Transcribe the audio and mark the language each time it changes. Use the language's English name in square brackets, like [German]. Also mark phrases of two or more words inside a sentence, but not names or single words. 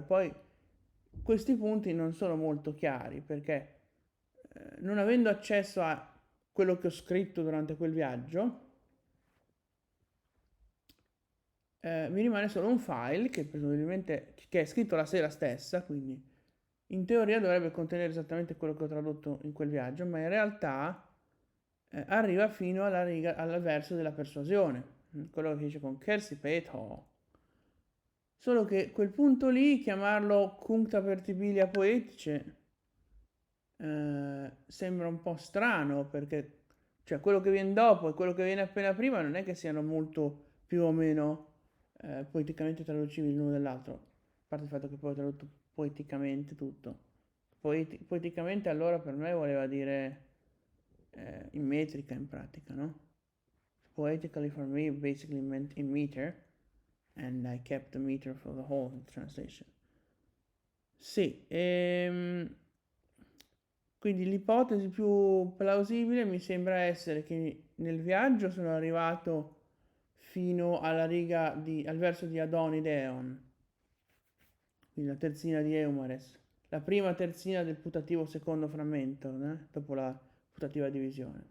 [Italian] Poi questi punti non sono molto chiari perché non avendo accesso a quello che ho scritto durante quel viaggio, mi rimane solo un file che presumibilmente che è scritto la sera stessa, quindi in teoria dovrebbe contenere esattamente quello che ho tradotto in quel viaggio, ma in realtà arriva fino alla riga, al verso della persuasione, quello che dice con Kersipeto. Solo che quel punto lì, chiamarlo [Latin] cuncta pertibilia poetice, [Italian] sembra un po' strano perché cioè quello che viene dopo e quello che viene appena prima non è che siano molto più o meno poeticamente traducibili l'uno dall'altro, a parte il fatto che poi ho tradotto poeticamente tutto. Poeticamente allora per me voleva dire in metrica in pratica, no? [English] Poetically for me basically meant in meter and I kept the meter for the whole translation. [Italian] Sì, quindi l'ipotesi più plausibile mi sembra essere che nel viaggio sono arrivato fino alla riga al verso di Adoni Deon, quindi la terzina di Eumares, la prima terzina del putativo secondo frammento, dopo la putativa divisione.